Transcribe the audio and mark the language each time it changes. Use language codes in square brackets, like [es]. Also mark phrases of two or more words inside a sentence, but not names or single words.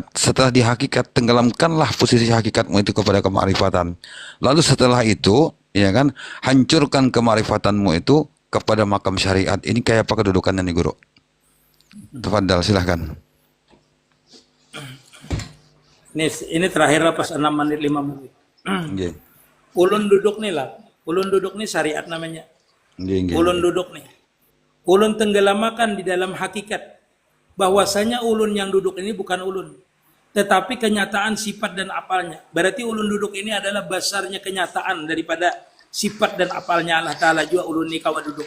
[id] Setelah di hakikat, tenggelamkanlah posisi hakikatmu itu kepada kemarifatan. Lalu setelah itu, ya kan, hancurkan kemarifatanmu itu kepada makam syariat. Ini kayak apa kedudukannya nih Guru? Tafadhal, silahkan. Ini terakhir lah pas 6 menit 5 menit. Nggih. [bjn] Ulun duduk nih lah. Ulun duduk nih syariat namanya. Nggih. Ulun duduk nih. [id] Ulun tenggelamakan di dalam hakikat. Bahwasanya ulun yang duduk ini bukan ulun. Tetapi kenyataan sifat dan apalnya. Berarti ulun duduk ini adalah basarnya kenyataan daripada sifat dan apalnya Allah Ta'ala juga ulun ni kawa duduk.